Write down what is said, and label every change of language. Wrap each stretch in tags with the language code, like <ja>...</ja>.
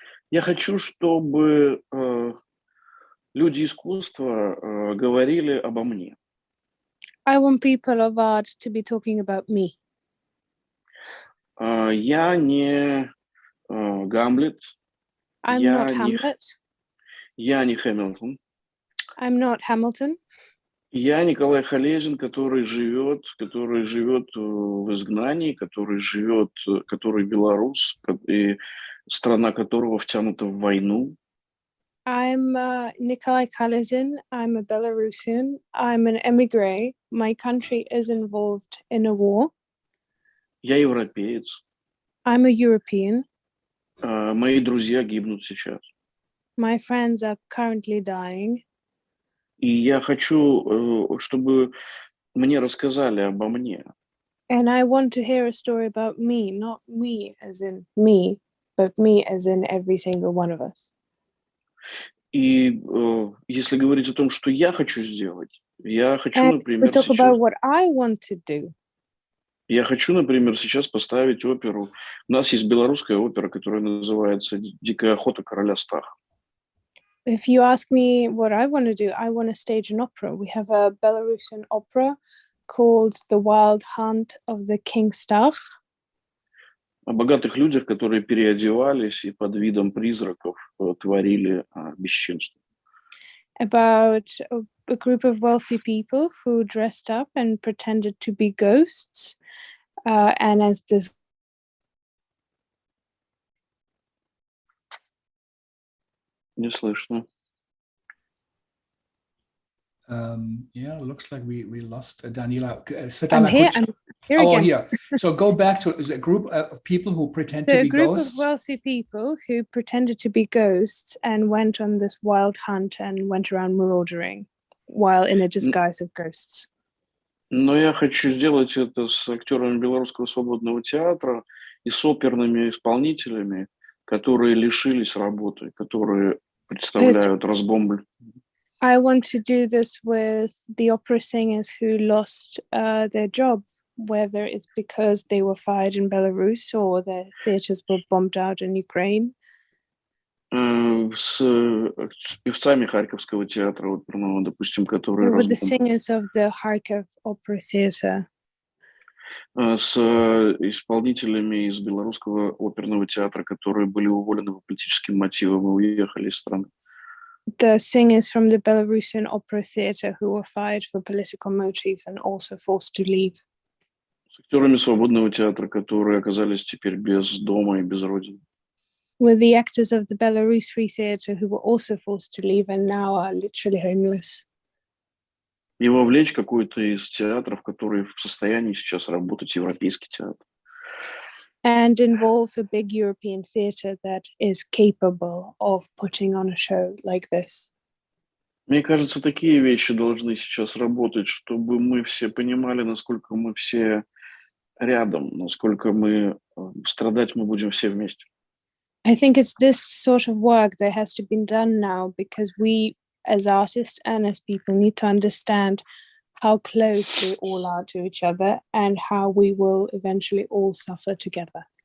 <ru>Я хочу, чтобы люди искусства говорили обо мне.</ru> <en>I want people of art to be talking about me.</en> <ru>Я не Гамлет.</ru> <en>I'm not Hamlet.</en> <ru>Я не Хэмилтон.</ru> <en>I'm not Hamilton.</en> <ru>Я Николай Халезин, который живет в изгнании, который белорус, и страна которого втянута в войну.</ru> <en>I'm Nikolai Kalezin. I'm a Belarusian. I'm an emigre. My country is involved in a war.</en> <ru>Я европеец.</ru> <en>I'm a European.</en> <ru>Мои друзья гибнут сейчас.</ru> <en>My friends are currently dying.</en> <ru>И я хочу, чтобы мне рассказали обо мне.</ru> <en>And I want to hear a story about me, not me as in me, but me as in every single one of us.</en> <ru>И если говорить о том, что я хочу сделать, я хочу,</ru> <en>And</en> <ru>например,</ru> <en>we talk about what I want to do.</en> <ru>Я хочу, например, сейчас поставить оперу. У нас есть белорусская опера, которая называется «Дикая охота короля Стаха».</ru> <en>If you ask me what I want to do, I want to stage an opera. We have a Belarusian opera called The Wild Hunt of the King Stach.</en> <ru>О богатых людях, которые переодевались и под видом призраков творили бесчинство.</ru> <en>About a group of wealthy people who dressed up and pretended to be ghosts. And as this</en> <ru>Не слышно.</ru> <en>Yeah, looks like we lost Daniela. Svetlana, I'm here again. Here. So go back to a group of people who pretend So to be a group ghosts. of wealthy people who pretended to be ghosts and went on this wild hunt and went around marauding while in a disguise of ghosts.</en> <ru>Но я хочу сделать это с актерами Белорусского свободного театра и с оперными исполнителями, которые лишились работы, которые представляют разбомбль.</ru> <en>I want to do this with the opera singers who lost their job, whether it's because they were fired in Belarus or their theaters were bombed out in Ukraine.</en> <ru>С певцами Харьковского театра оперного, допустим, которые</ru> <en>With the singers of the Kharkiv Opera Theatre.</en> <ru>С исполнителями из Белорусского оперного театра, которые были уволены по политическим мотивам и уехали из страны.</ru> <en>The singers from the Belarusian Opera Theatre who were fired for political motives and also forced to leave.</en> <ru>С актерами свободного театра, которые оказались теперь без дома и без родины.</ru> <en>With the actors of the Belarus Free Theatre who were also forced to leave and now are literally homeless.</en> <ru>И вовлечь какой-то из театров, который в состоянии сейчас работать, европейский театр.</ru> <en>And involve a big European theatre that is capable of putting on a show like this.</en> <ru>Мне кажется, такие вещи должны сейчас работать, чтобы мы все понимали, насколько мы все рядом, насколько мы страдать мы будем все вместе.</ru> <en>I think it's this sort of work that has to be done now, because we as artists and as people need to understand how close we all are to each other and how we will eventually all suffer together.</en>